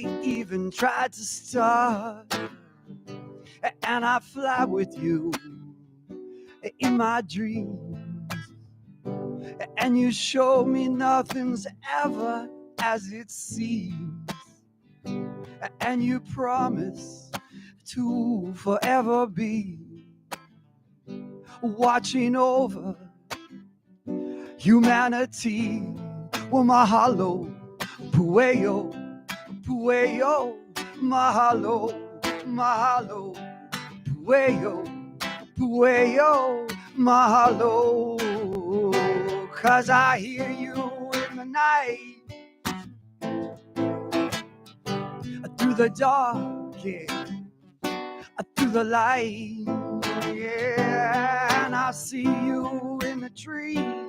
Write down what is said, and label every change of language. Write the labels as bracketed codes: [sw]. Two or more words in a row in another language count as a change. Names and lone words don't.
[en] even tried to start, and I fly with you in my dreams, and you show me nothing's ever as it seems, and you promise to forever be watching over humanity. Well, [haw] mahalo, pueo, pueo, mahalo, mahalo, pueo, pueo, mahalo. [en] 'Cause I hear you in the night, through the dark, yeah, through the light, yeah, and I see you in the trees,